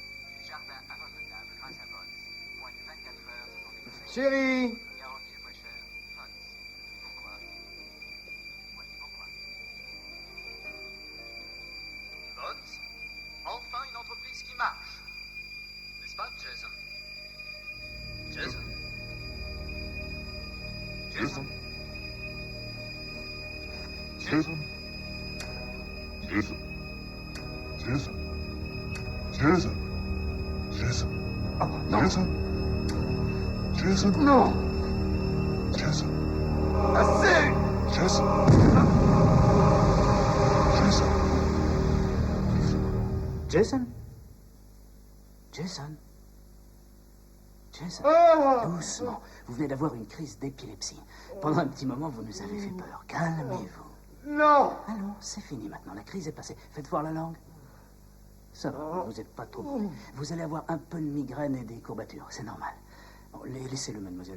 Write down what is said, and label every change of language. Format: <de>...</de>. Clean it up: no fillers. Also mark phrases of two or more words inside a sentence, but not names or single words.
<fr>Chérie? Bones, enfin une entreprise qui marche. N'est-ce pas, Jason? Jason? Jason? Jason? Jason? Jason? Jason? Jason? Oh, non. Jason? Jason? Non. Jason? Assez. Jason? Jason? Jason? Jason? Jason? Ah. Doucement. Vous venez d'avoir une crise d'épilepsie. Pendant un petit moment, vous nous avez fait peur. Calmez-vous. Non. Allons, c'est fini maintenant. La crise est passée. Faites voir la langue. Ça va, vous n'êtes pas trop brûlé. Vous allez avoir un peu de migraine et des courbatures. C'est normal. Bon, laissez-le, mademoiselle.</fr>